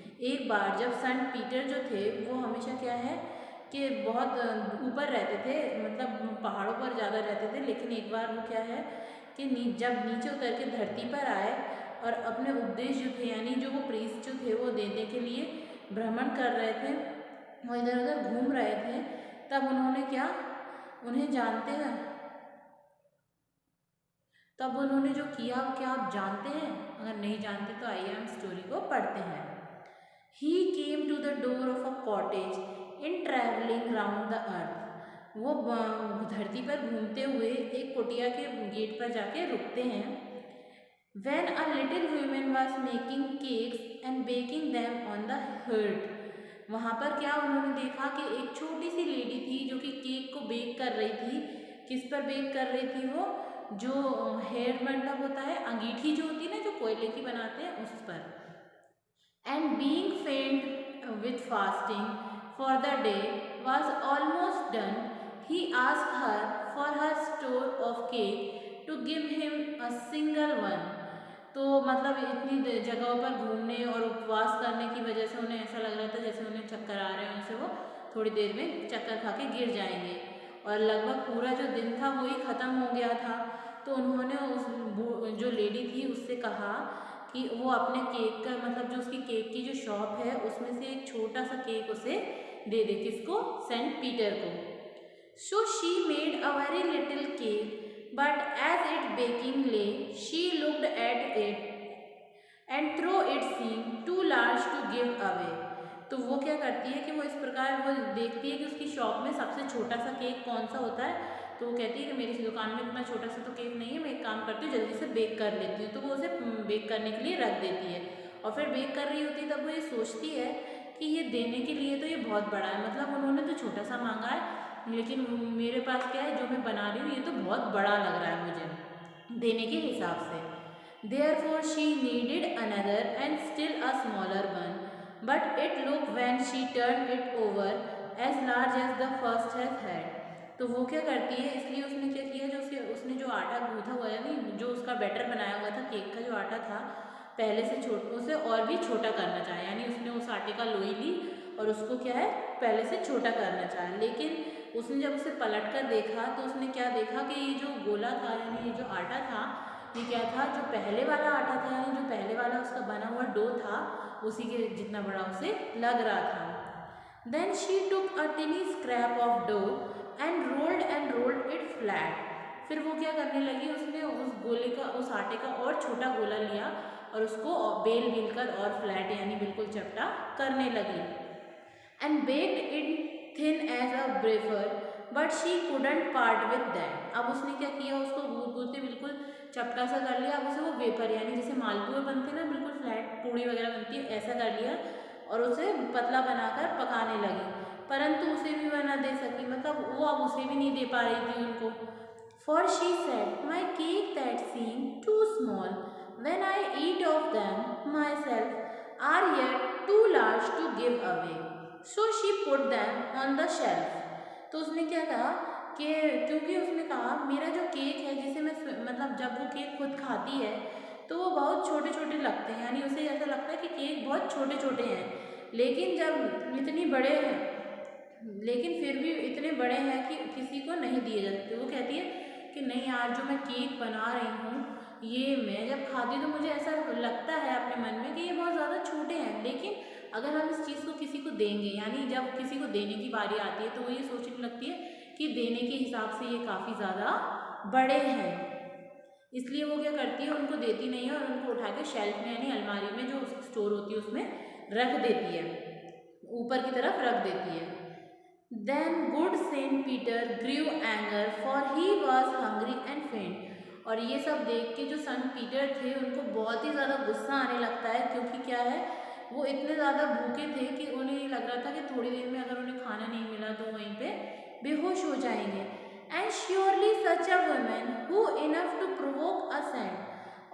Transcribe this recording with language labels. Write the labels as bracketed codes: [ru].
[hi] एक बार जब संत पीटर जो थे वो हमेशा क्या है कि बहुत ऊपर रहते थे, मतलब पहाड़ों पर ज़्यादा रहते थे, लेकिन एक बार वो क्या है कि जब नीचे उतर के धरती पर आए और अपने उपदेश जो थे, यानी जो वो प्रीस्ट जो थे वो देने के लिए भ्रमण कर रहे थे, वो इधर उधर घूम रहे थे, तब उन्होंने क्या, उन्हें जानते हैं, तब उन्होंने जो किया क्या आप जानते हैं? अगर नहीं जानते तो आइए हम स्टोरी को पढ़ते हैं। [en] He came to the door of a cottage in traveling round the earth। [hi] वो धरती पर घूमते हुए एक कुटिया के गेट पर जाके रुकते हैं। [en] When a little woman was making cakes and baking them on the hearth। [hi] वहाँ पर क्या उन्होंने देखा कि एक छोटी सी लेडी थी जो कि केक को बेक कर रही थी। किस पर बेक कर रही थी वो, जो हेयर मतलब होता है अंगीठी जो होती है ना, जो कोयले की बनाते हैं उस पर। [en] And being faint with fasting for the day was almost done, he asked her for her store of cake to give him a single one। [hi] तो मतलब इतनी जगहों पर घूमने और उपवास करने की वजह से उन्हें ऐसा लग रहा था जैसे उन्हें चक्कर आ रहे हैं, उनसे वो थोड़ी देर में चक्कर खा के गिर जाएंगे। और लगभग पूरा जो दिन था वो ही ख़त्म हो गया था। तो उन्होंने उस जो लेडी थी उससे कहा कि वो अपने केक का मतलब जो उसकी केक की जो शॉप है उसमें से एक छोटा सा केक उसे दे दे। किसको? सेंट पीटर को। [en] So she made a very little cake, but as it baking lay, she looked at it and though it seemed too large to give away। [hi] तो वो क्या करती है कि वो इस प्रकार बार वो देखती है कि उसकी शॉप में सबसे छोटा सा केक कौन सा होता है, तो वो कहती है कि मेरी दुकान में इतना छोटा सा तो केक नहीं है, मैं एक काम करती हूँ जल्दी से बेक कर लेती हूँ। तो वो उसे बेक करने के लिए रख देती है और फिर बेक कर रही होती है, तब वो ये सोचती है कि ये देने के लिए तो ये बहुत बड़ा है, मतलब उन्होंने तो छोटा सा मांगा है, लेकिन मेरे पास क्या है जो मैं बना रही हूँ ये तो बहुत बड़ा लग रहा है मुझे देने के हिसाब से। [en] Therefore she needed another and still a smaller one, but it looked when she turned it over as large as the first has had. [hi] तो वो क्या करती है, इसलिए उसने क्या किया, जो उसने जो आटा गूँथा हुआ है, नहीं जो उसका बैटर बनाया हुआ था केक का जो आटा था, पहले से उसे और भी छोटा करना चाहा, यानी उसने उस आटे का लोई ली और उसको क्या है पहले से छोटा करना चाहा। लेकिन उसने जब उसे पलट कर देखा तो उसने क्या देखा कि ये जो गोला था, यानी ये जो आटा था, ये क्या था, जो पहले वाला आटा था, यानी जो पहले वाला उसका बना हुआ डो था, उसी के जितना बड़ा उसे लग रहा था। [en] Then she took a tiny scrap of dough and rolled it flat. [hi] फिर वो क्या करने लगी, उसने उस गोले का, उस आटे का और छोटा गोला लिया और उसको बेल कर और फ्लैट यानी बिल्कुल चपटा करने लगी। [en] And baked it thin as a wafer, but she couldn't part with that. [hi] अब उसने क्या किया, उसको गूंथते बिल्कुल चपटा सा कर लिया। अब उसे वो वेपर यानी जैसे मालपुए बनते हैं ना, बिल्कुल फ्लैट पूड़ी वगैरह बनती है, ऐसा कर लिया और उसे पतला बनाकर पकाने लगी, परंतु उसे भी बना दे सकी, मतलब वो अब उसे भी नहीं दे पा रही थी उनको। [en] For she said, my cake that seemed too small when I eat of them myself are yet too large to give away. So she put them on the shelf. [hi] तो उसने क्या कहा कि क्योंकि उसने कहा मेरा जो केक है, जिसे मैं मतलब जब वो केक खुद खाती है तो वो बहुत छोटे छोटे लगते हैं, यानी उसे ऐसा लगता है कि केक बहुत छोटे छोटे हैं, लेकिन जब इतनी बड़े हैं, लेकिन फिर भी इतने बड़े हैं कि किसी को नहीं दिए जाते। वो कहती है कि नहीं यार, जो मैं केक बना रही हूँ ये मैं जब खाती तो मुझे ऐसा लगता है अपने मन में कि ये बहुत ज़्यादा छोटे हैं, लेकिन अगर हम इस चीज़ को किसी को देंगे, यानी जब किसी को देने की बारी आती है तो वो ये सोचने लगती है कि देने के हिसाब से ये काफ़ी ज़्यादा बड़े हैं, इसलिए वो क्या करती है, उनको देती नहीं है और उनको उठा के शेल्फ में यानी अलमारी में जो स्टोर होती है उसमें रख देती है, ऊपर की तरफ रख देती है। [en] Then good Saint Peter grew anger, for he was hungry and faint. [hi] और ये सब देख के जो संत पीटर थे उनको बहुत ही ज़्यादा गुस्सा आने लगता है, क्योंकि क्या है वो इतने ज़्यादा भूखे थे कि उन्हें ये लग रहा था कि थोड़ी देर में अगर उन्हें खाना नहीं मिला तो वहीं पे बेहोश हो जाएंगे। [en] And surely such a woman who enough to provoke a saint.